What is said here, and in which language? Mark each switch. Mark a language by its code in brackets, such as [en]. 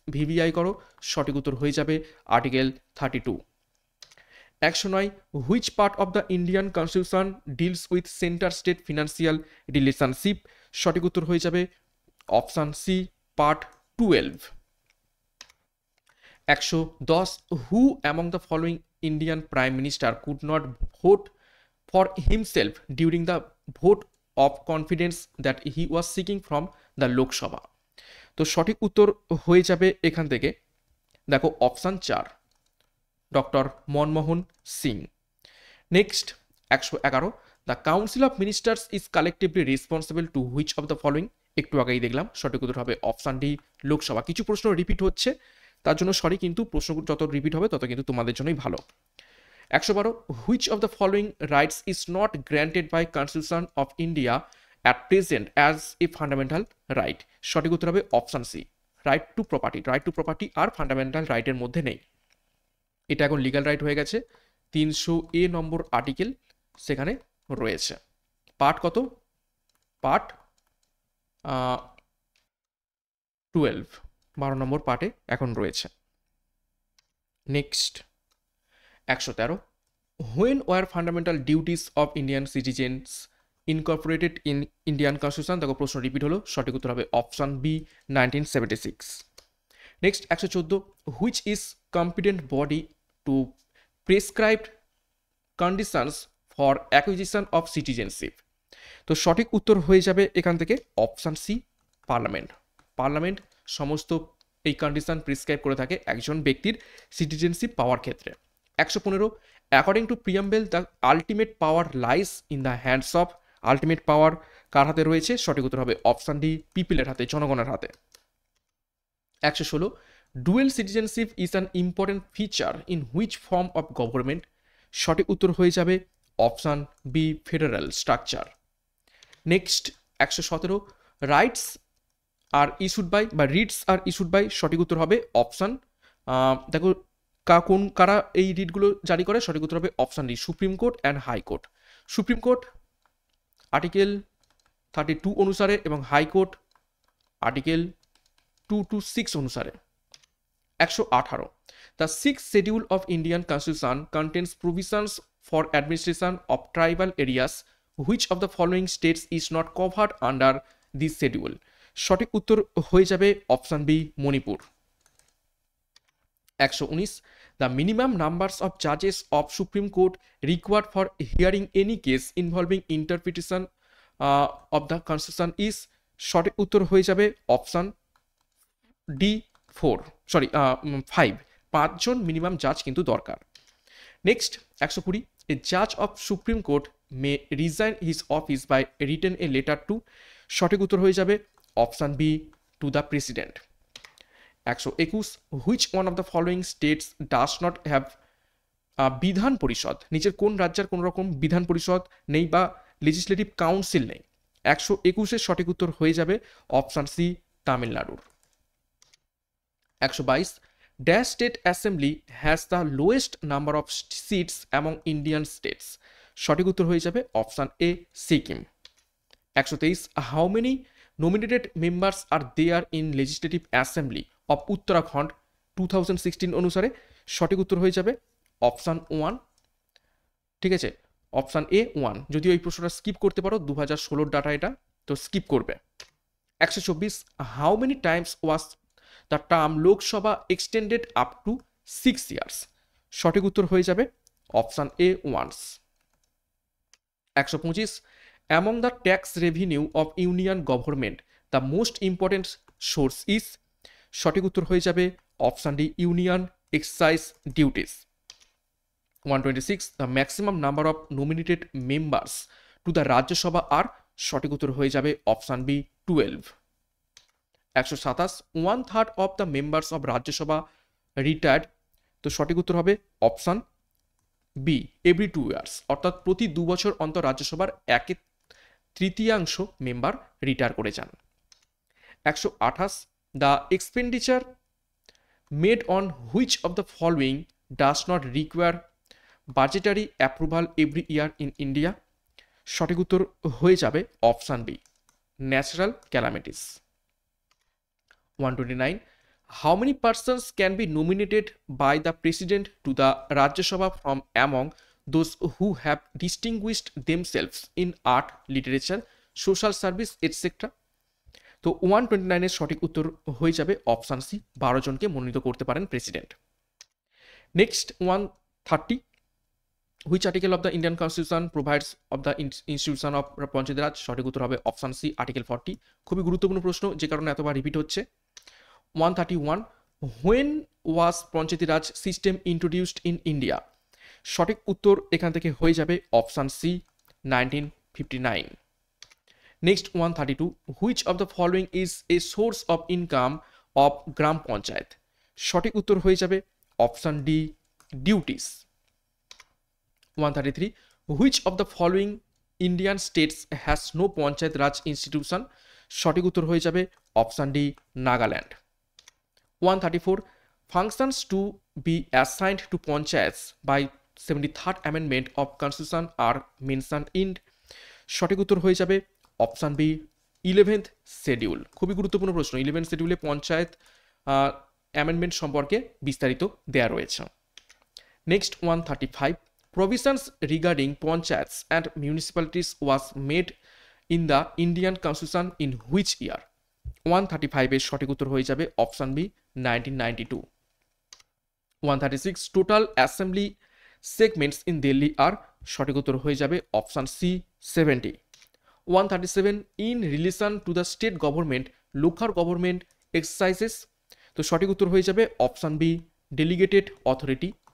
[bn] VVI করো, সঠিক উত্তর হয়ে যাবে article 32। [en] 109, which part of the Indian constitution deals with centre state financial relationship? [bn] সঠিক উত্তর হয়ে যাবে option C part 12। [en] 110, who among the following Indian Prime Minister could not vote for himself during the vote of confidence that he was seeking from the Lok Sabha? [bn] তো সঠিক উত্তর হয়ে যাবে এখান থেকে, দেখো option 4, doctor Manmohan Singh. [en] Next 111, the council of ministers is collectively responsible to which of the following? [bn] একটু আগেই দেখলাম, সঠিক উত্তর হবে অপশান ডি, লোকসভা। কিছু প্রশ্ন রিপিট হচ্ছে, তার জন্য সরি, কিন্তু প্রশ্ন যত রিপিট হবে তত কিন্তু তোমাদের জন্যই ভালো। [en] 112, which of the following rights is not granted by constitution of India at present as a fundamental right? [bn] সঠিক উত্তর হবে option C, right two property. Right two property আর ফান্ডামেন্টাল রাইটের মধ্যে নেই, এটা এখন লিগ্যাল রাইট হয়ে গেছে। 300A নম্বর আর্টিকেল সেখানে রয়েছে। পার্ট কত? পার্ট 12, 12 নম্বর পার্টে এখন রয়েছে। [en] Next 113, when were fundamental duties of Indian citizens incorporated in Indian Constitution? [bn] দেখো প্রশ্ন রিপিট হলো, সঠিক উত্তর হবে option B, 1976। [en] Next 114, which is competent body to prescribe conditions for acquisition of citizenship? [bn] তো সঠিক উত্তর হয়ে যাবে এখান থেকে অপশান সি, পার্লামেন্ট। পার্লামেন্ট সমস্ত এই কন্ডিশন প্রিসক্রাইব করে থাকে একজন ব্যক্তির সিটিজেনশিপ পাওয়ার ক্ষেত্রে। [en] 115, according to preamble the ultimate power lies in the hands of? [bn] Ultimate পাওয়ার কার হাতে রয়েছে? সঠিক উত্তর হবে অপশান ডি, পিপলের হাতে, জনগণের হাতে। [en] 116, dual citizenship is an important feature in which form of government? [bn] সঠিক উত্তর হয়ে যাবে option B, federal structure. [en] Next 117, rights are issued by বা writs are issued by? [bn] সঠিক উত্তর হবে অপশান, দেখো কারা এই রিটগুলো জারি করে? সঠিক উত্তর হবে option D, supreme court and high court. Supreme court article 32 অনুসারে এবং হাইকোর্ট আর্টিকেল 226 অনুসারে। [en] 118, the 6th schedule of Indian Constitution contains provisions for administration of tribal areas. Which of the following states is not covered under this schedule? [bn] সঠিক উত্তর হয়ে যাবে option B, Manipur. [en] 119, the minimum numbers of judges of Supreme Court required for hearing any case involving interpretation of the Constitution is? [bn] সঠিক উত্তর হয়ে যাবে option D, 5। 5 জন minimum জাজ কিন্তু দরকার। [en] Next 120, এ জাজ of supreme court May resign his office by written a letter to? [bn] সঠিক উত্তর হয়ে যাবে option B, [en] To the president. 121, which one of the following states does not have Vidhan Parishad? [bn] নিচের কোন রাজ্যের কোন রকম বিধান পরিষদ নেই বা লেজিসলেটিভ কাউন্সিল নেই? 121 সঠিক উত্তর হয়ে যাবে অপশান সি, তামিলনাড়ুর। [en] 122, dash state assembly has the lowest number of seats among Indian states? [bn] সঠিক উত্তর হয়ে যাবে option A, Sikkim. [en] 123, how many nominated members are there in legislative assembly of Uttarakhand 2016 অনুসারে? [bn] সঠিক উত্তর হয়ে যাবে অপশান 1, ঠিক আছে, অপশান এ 1। যদিও এই প্রশ্নটা স্কিপ করতে পারো, 2016 ডাটা এটা, তো স্কিপ করবে। [en] 124, how many times was the term Lok Sabha extended up to 6 years? [bn] সঠিক উত্তর হয়ে যাবে option A, once. [en] 125, among the tax revenue of union government the most important source is? [bn] সঠিক উত্তর হয়ে যাবে option D, union excise duties. [en] 126, the maximum number of nominated members to the Rajya Sabha are? [bn] সঠিক উত্তর হয়ে যাবে option B, 12। 127, [en] 1/3 of the members of Rajya Sabha retired? [bn] তো সঠিক উত্তর হবে অপশান বি, এভরি 2 years, অর্থাৎ প্রতি 2 বছর অন্তর রাজ্যসভার 1/3 মেম্বার রিটায়ার করে যান। [en] 128, the expenditure made on which of the following does not require budgetary approval every year in India? [bn] সঠিক উত্তর হয়ে যাবে option B, natural calamities. [en] 129, how many persons can be nominated by the president to the Rajya Sabha from among those who have distinguished themselves in art, literature, social service, etc? [bn] তো 129-এর সঠিক উত্তর হয়ে যাবে option C, 12 জনকে মনোনীত করতে পারেন president. [en] Next 130, which article of the Indian constitution provides of the institution of panchayat raj? [bn] সঠিক উত্তর হবে অপশান সি, আর্টিকেল 40। খুবই গুরুত্বপূর্ণ প্রশ্ন, যে কারণে এতবার রিপিট হচ্ছে। [en] 131, when was panchayati raj system introduced in India? [bn] সঠিক উত্তর এখান থেকে হয়ে যাবে option C, 1959। [en] Next 132, which of the following is a source of income of gram panchayat? [bn] সঠিক উত্তর হয়ে যাবে option D, duties. [en] 133, which of the following Indian states has no panchayat raj institution? [bn] সঠিক উত্তর হয়ে যাবে option D, Nagaland. [en] 134, functions to be assigned to panchayats by 73rd amendment of constitution are mentioned in? [bn] সঠিক উত্তর হয়ে যাবে অপশান বি, 11th শিডিউল। খুবই গুরুত্বপূর্ণ প্রশ্ন, 11th শিডিউলে পঞ্চায়েত অ্যামেন্ডমেন্ট সম্পর্কে বিস্তারিত দেয়া রয়েছে। [en] Next 135, provisions regarding panchayats and municipalities was made in the Indian constitution in which year? [bn] 135 এর সঠিক উত্তর হয়ে যাবে option B, 1992। [en] 136, total assembly segments in Delhi are? [bn] সঠিক উত্তর হয়ে যাবে option C, [en] 70। 137, in relation to the state government local government exercises? [bn] তো সঠিক উত্তর হয়ে যাবে অপশান বি, ডেলিগেটেড অথরিটি।